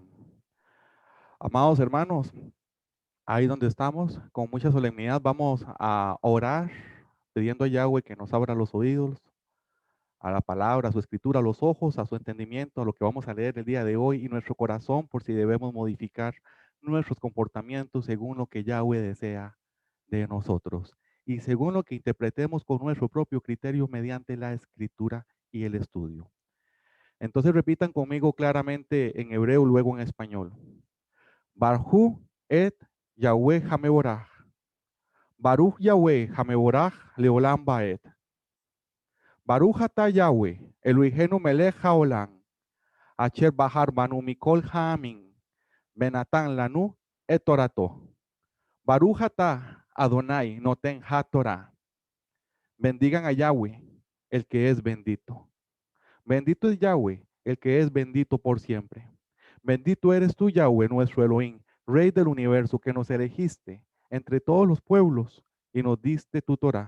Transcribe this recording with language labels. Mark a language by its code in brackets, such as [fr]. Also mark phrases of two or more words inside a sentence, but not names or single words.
[es] Amados hermanos, ahí donde estamos, con mucha solemnidad vamos a orar, pidiendo a Yahweh que nos abra los oídos, a la palabra, a su escritura, a los ojos, a su entendimiento, a lo que vamos a leer el día de hoy y nuestro corazón por si debemos modificar nuestros comportamientos según lo que Yahweh desea de nosotros y según lo que interpretemos con nuestro propio criterio mediante la escritura y el estudio. Entonces repitan conmigo claramente en hebreo, luego en español. [he] ברכו את יהוה המבורך. ברוך יהוה המבורך לעולם ועד. ברוך אתה יהוה אלוהינו מלך העולם. אשר בחר בנו מכל העמים. ונתן לנו את תורתו. ברוך אתה אדוני נותן התורה. [es] Bendigan a Yahweh, el que es bendito. Bendito es Yahweh, el que es bendito por siempre. Bendito eres tú, Yahweh, nuestro Elohim, Rey del universo, que nos elegiste entre todos los pueblos y nos diste tu Torah.